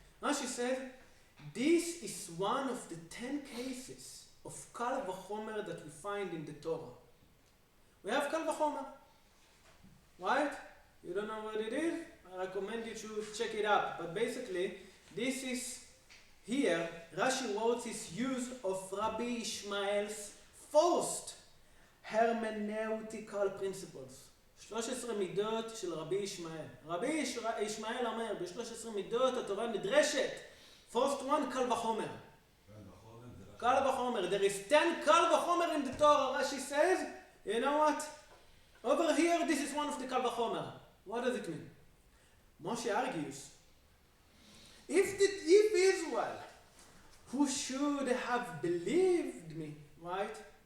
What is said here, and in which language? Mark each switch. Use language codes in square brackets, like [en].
[en] Rashi said, this is one of the 10 cases of Kal v'chomer that we find in the Torah. We have Kal v'chomer. Right? You don't know what it is? I recommend you to check it up. But basically, this is here, Rashi wrote his use of Rabbi Ishmael's first hermeneutical principles. [he] 13 מידות של רבי ישמעאל. רבי ישמעאל אומר, ב-13 מידות התורה נדרשת [en] First one, Kal Vachomer. Kal Vachomer. There is 10 Kal Vachomer in the Torah. Rashi says, you know what? Over here, this is one of the Kal Vachomer. What does it mean? Moshe argues, if Israel, who should have believed me, right?